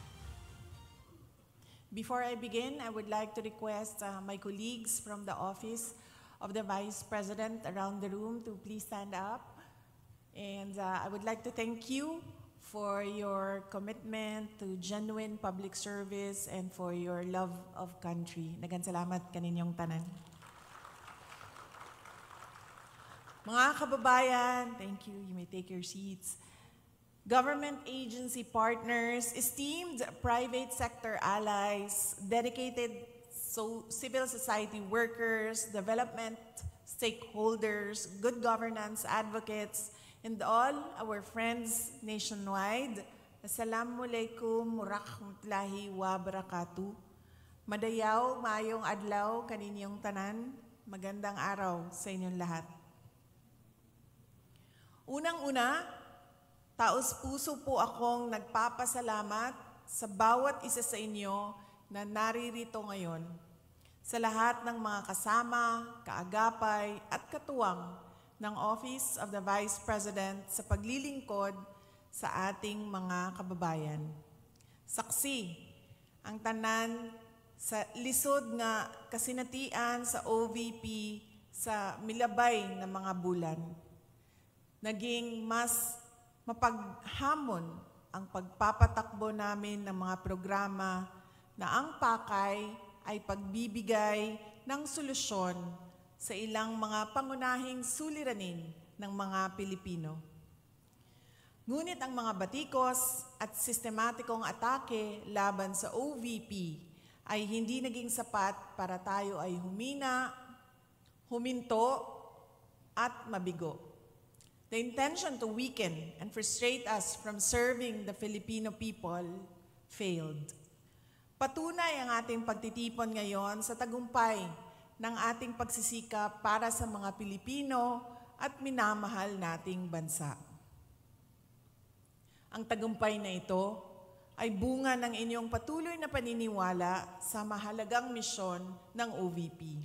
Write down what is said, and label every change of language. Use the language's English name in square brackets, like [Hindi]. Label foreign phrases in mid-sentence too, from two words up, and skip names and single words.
[English] Before I begin, I would like to request my colleagues from the Office of the Vice President around the room to please stand up. And I would like to thank you for your commitment to genuine public service and for your love of country. [Cebuano] Daghang salamat kaninyong tanan. [Filipino] Mga kababayan, [English] thank you. You may take your seats. Government agency partners, esteemed private sector allies, dedicated civil society workers, development stakeholders, good governance advocates, and all our friends nationwide, [Arabic] السلام عليكم ورحمة الله وبركاته. [Cebuano] Madayaw, maayong adlaw, kaninyong tanan, [Filipino] magandang araw sa inyong lahat. Unang-una, taos puso po akong nagpapasalamat sa bawat isa sa inyo na naririto ngayon, sa lahat ng mga kasama, kaagapay at katuwang ng Office of the Vice President sa paglilingkod sa ating mga kababayan. [Cebuano] Saksi, ang tanan sa lisod nga kasinatian sa OVP sa milabay na mga bulan. [Filipino] Naging mas mapaghamon ang pagpapatakbo namin ng mga programa na ang pakay ay pagbibigay ng solusyon sa ilang mga pangunahing suliranin ng mga Pilipino. Ngunit ang mga batikos at sistematikong atake laban sa OVP ay hindi naging sapat para tayo ay humina, huminto, at mabigo. [English] The intention to weaken and frustrate us from serving the Filipino people failed. [Filipino] Patunay ang ating pagtitipon ngayon sa tagumpay ng ating pagsisikap para sa mga Pilipino at minamahal nating bansa. Ang tagumpay na ito ay bunga ng inyong patuloy na paniniwala sa mahalagang misyon ng OVP.